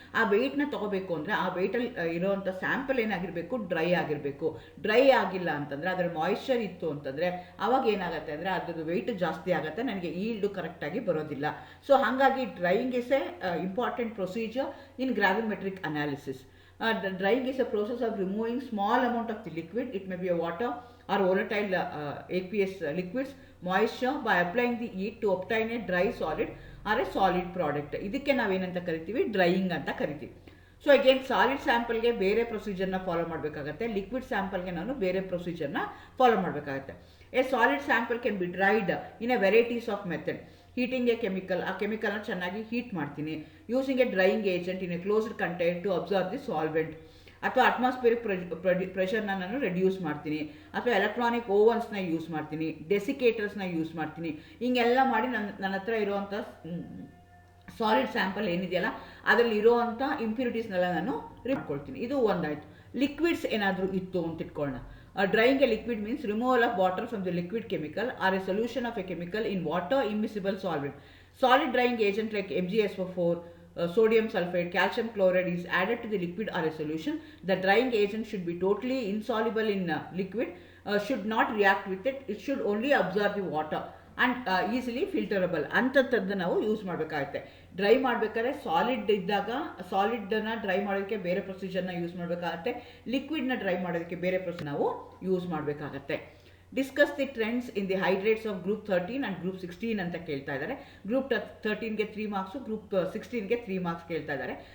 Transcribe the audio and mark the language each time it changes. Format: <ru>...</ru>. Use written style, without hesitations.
<kn>ಆ ವೆಯ್ಟ್ನ ತೊಗೋಬೇಕು ಅಂದರೆ ಆ ವೆಯ್ಟಲ್ಲಿ ಇರೋವಂಥ ಸ್ಯಾಂಪಲ್ ಏನಾಗಿರಬೇಕು, ಡ್ರೈ ಆಗಿರಬೇಕು. ಡ್ರೈ ಆಗಿಲ್ಲ ಅಂತಂದರೆ, ಅದರ ಮಾಯಿಶ್ಚರ್ ಇತ್ತು ಅಂತಂದರೆ ಆವಾಗ ಏನಾಗುತ್ತೆ ಅಂದರೆ ಅದ್ರದ್ದು ವೆಯ್ಟ್ ಜಾಸ್ತಿ ಆಗುತ್ತೆ, ನನಗೆ ಈಲ್ಡು ಕರೆಕ್ಟಾಗಿ ಬರೋದಿಲ್ಲ.</kn> <en>So ಹಾಗಾಗಿ drying is a important procedure in gravimetric analysis. Drying is a process of removing small amount of the liquid, it may be a water or volatile aqueous liquids, moisture by applying the heat to obtain a dry solid or a solid product.</en> <kn>ಇದಕ್ಕೆ ನಾವೇನಂತ ಕರಿತೀವಿ, drying ಅಂತ ಕರಿತೀವಿ. So again solid ಸ್ಯಾಂಪಲ್ಗೆ ಬೇರೆ ಪ್ರೊಸೀಜರ್ನ follow ಮಾಡಬೇಕಾಗತ್ತೆ, liquid ಸ್ಯಾಂಪಲ್ಗೆ ನಾನು ಬೇರೆ ಪ್ರೊಸೀಜರ್ನ follow ಮಾಡಬೇಕಾಗತ್ತೆ.</kn> <en>A solid sample can be dried in a varieties of method. Heating a chemical,</en> <kn>ಆ ಕೆಮಿಕಲ್ನ ಚೆನ್ನಾಗಿ ಹೀಟ್ ಮಾಡ್ತೀನಿ.</kn> <en>Using a drying agent in a closed container to observe the solvent.</en> <kn>ಅಥವಾ atmospheric ಪ್ರೆಷರ್ನ ನಾನು reduce ಮಾಡ್ತೀನಿ. ಅಥವಾ ಎಲೆಕ್ಟ್ರಾನಿಕ್ ಓವನ್ಸ್ನ ಯೂಸ್ ಮಾಡ್ತೀನಿ, ಡೆಸಿಕೇಟರ್ಸ್ನ use ಮಾಡ್ತೀನಿ. ಹಿಂಗೆಲ್ಲ ಮಾಡಿ ನನ್ನ ಹತ್ರ ಇರುವಂಥ ಸಾಲಿಡ್ ಸ್ಯಾಂಪಲ್ ಏನಿದೆಯಲ್ಲ ಅದರಲ್ಲಿ ಇರೋವಂಥ ಇಂಪ್ಯೂರಿಟೀಸ್ನೆಲ್ಲ ನಾನು ರಿಟ್ಕೊಳ್ತೀನಿ. ಇದು ಒಂದಾಯಿತು. ಲಿಕ್ವಿಡ್ಸ್ ಏನಾದರೂ ಇತ್ತು ಅಂತ ಇಟ್ಕೊಳ್ಳೋಣ.</kn> <en>Drying a liquid means removal of water from the liquid chemical or a solution of a chemical in water immiscible solvent. Solid drying agent like MgSO4, sodium sulfate, calcium chloride is added to the liquid or a solution. The drying agent should be totally insoluble in liquid, should not react with it, it should only absorb the water and</en> <kn>easily ಫಿಲ್ಟರಬಲ್ ಅಂಥದ್ದನ್ನು ನಾವು use ಮಾಡಬೇಕಾಗುತ್ತೆ. Dry ಮಾಡಬೇಕಾದ್ರೆ solid ಇದ್ದಾಗ ಸಾಲಿಡನ್ನು dry ಮಾಡೋದಕ್ಕೆ ಬೇರೆ ಪ್ರೊಸೀಜರ್ನ use ಮಾಡಬೇಕಾಗತ್ತೆ, ಲಿಕ್ವಿಡ್ನ dry ಮಾಡೋದಕ್ಕೆ ಬೇರೆ ಪ್ರೊಸೀಜರ್ ನಾವು ಯೂಸ್ ಮಾಡಬೇಕಾಗತ್ತೆ.</kn> <en>discuss the trends in the hydrates of group 13 and group 16</en> <kn>ಅಂತ ಕೇಳ್ತಾ ಇದ್ದಾರೆ. ಗ್ರೂಪ್ 13ಗೆ 3 ಮಾರ್ಕ್ಸು, ಗ್ರೂಪ್ 16ಗೆ 3 ಮಾರ್ಕ್ಸ್ ಕೇಳ್ತಾ ಇದ್ದಾರೆ.</kn>